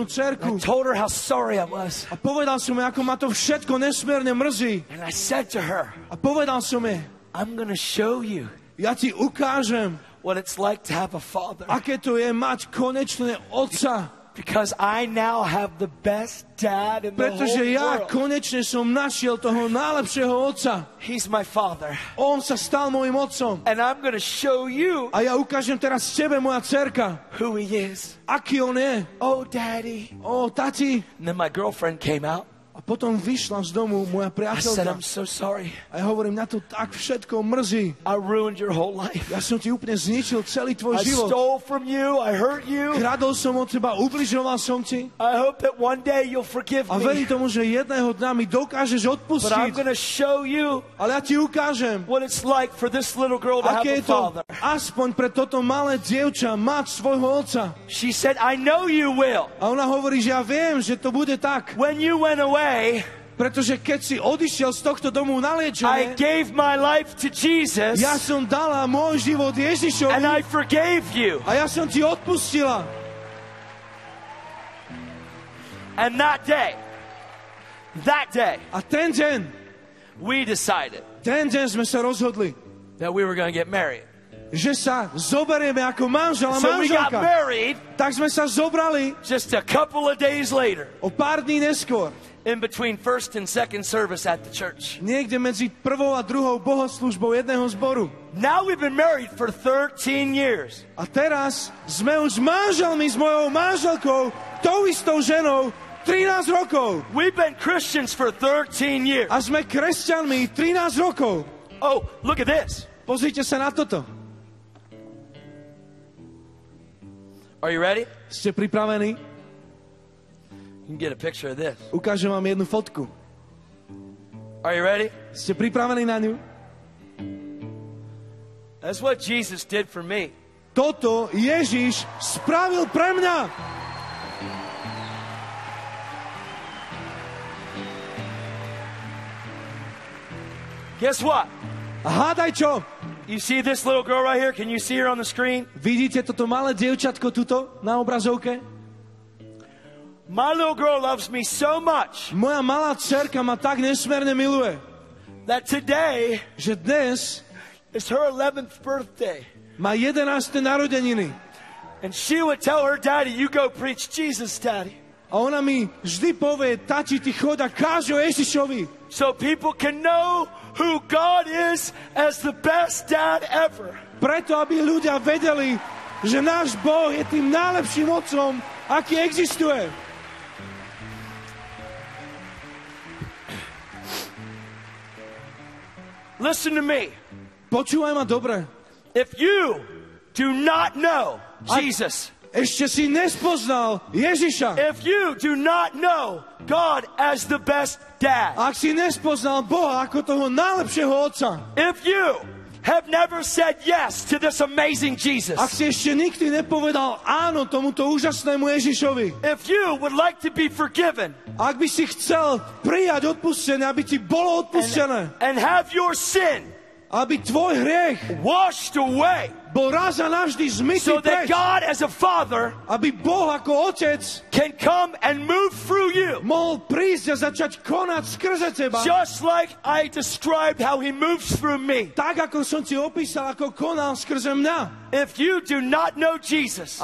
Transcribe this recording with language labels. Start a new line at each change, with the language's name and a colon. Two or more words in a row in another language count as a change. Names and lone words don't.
English: I
Slovak: dcerku
English: told her how sorry I was.
Slovak: a povedal som jej, ako ma to všetko nesmierne mrzí.
English: And I said to her,
Slovak: A povedal som jej,
English: I'm going to show you
Slovak: ja ti ukážem,
English: what it's like to have a father.
Slovak: aké to je mať konečne otca.
English: Because I now have the best dad in the
Slovak: Pretože
English: whole
Slovak: ja
English: world.
Slovak: konečne som našiel toho najlepšieho otca.
English: He's my father.
Slovak: On sa stal môjim otcom.
English: And I'm going to show you
Slovak: A ja ukážem teraz tebe, moja dcerka,
English: who he is.
Slovak: aký on je.
English: Oh, daddy.
Slovak: Ó, tati.
English: And then my girlfriend came out.
Slovak: A potom vyšla z domu moja
English: I said, I'm
Slovak: priateľka.
English: so sorry.
Slovak: A ja hovorím, na to tak všetko mrzí.
English: I ruined your whole life.
Slovak: Ja som ti úplne zničil celý tvoj
English: I
Slovak: život.
English: stole from you. I hurt you.
Slovak: Kradol som od teba, ubližoval som ti.
English: I hope that one day you'll forgive
Slovak: A verím
English: me.
Slovak: tomu, že jedného dňa mi dokážeš
English: But I'm
Slovak: odpustiť.
English: going to show you
Slovak: Ale ja ti ukážem,
English: what it's like for this little girl to have
Slovak: aké
English: a
Slovak: je to
English: father.
Slovak: aspoň pre toto malé dievča mať svojho otca.
English: She said, I know you will.
Slovak: A ona hovorí, že ja viem, že to bude tak.
English: When you went away,
Slovak: Pretože keď si odišiel z tohto domu na
English: I
Slovak: liečenie,
English: gave my life to Jesus
Slovak: ja som dala môj život
English: and
Slovak: Ježišovi
English: I forgave you.
Slovak: a ja som ti odpustila.
English: And that day,
Slovak: A ten deň
English: we decided
Slovak: sme sa rozhodli,
English: that we were going to get married.
Slovak: že sa zoberieme ako manžel a
English: So we got
Slovak: manželka.
English: married
Slovak: Tak sme sa zobrali
English: just a couple of days later,
Slovak: o pár dní neskôr.
English: in between first and second service at the church.
Slovak: Niekde medzi prvou a druhou bohoslúžbou jedného zboru.
English: Now we've been married for 13 years.
Slovak: A teraz sme už manželmi s mojou manželkou, tou istou ženou, 13 rokov.
English: We've been Christians for 13 years.
Slovak: A sme kresťanmi 13 rokov.
English: Oh, look at this.
Slovak: Pozrite sa na toto.
English: Are you ready?
Slovak: Ste pripravení?
English: You can get a picture of this.
Slovak: Ukážem vám jednu fotku.
English: Are you ready?
Slovak: Ste pripravení na ňu?
English: That's what Jesus did for me.
Slovak: Toto Ježiš spravil pre mňa.
English: Guess what?
Slovak: A hádaj čo?
English: You see this little girl right here? Can you see her on the screen?
Slovak: Vidíte toto malé dievčatko tuto na obrazovke?
English: My little girl loves me so much
Slovak: Moja malá dcerka ma tak nesmierne miluje,
English: that today
Slovak: že dnes
English: is her 11th birthday.
Slovak: má 11. narodeniny.
English: And she would tell her daddy, you go preach Jesus, daddy.
Slovak: A ona mi vždy povie, tati, ty chod a káž o Ježišovi.
English: So people can know who God is as the best dad ever.
Slovak: Preto, aby ľudia vedeli, že náš Boh je tým najlepším otcom, aký existuje.
English: Listen to me.
Slovak: Počúvaj ma dobre.
English: If you do not know Jesus,
Slovak: Ešte si nespoznal Ježiša.
English: if you do not know God as the best dad,
Slovak: Ak si nespoznal Boha ako toho najlepšieho otca.
English: if you have never said yes to this amazing Jesus,
Slovak: Ak si ešte nikdy nepovedal áno tomuto úžasnému Ježišovi.
English: if you would like to be forgiven
Slovak: Ak by si chcel prijať odpustenie, aby ti bolo odpustené.
English: and have your sin
Slovak: Aby tvoj hriech
English: washed away,
Slovak: bol raz a navždy zmytý
English: so that
Slovak: preč.
English: God as a father
Slovak: Aby Boh ako otec
English: can come and move through you,
Slovak: mohol prísť a začať konať skrze teba.
English: just like I described how he moves through me.
Slovak: Tak ako som ti opísal, ako konal skrze mňa.
English: If you do not know Jesus,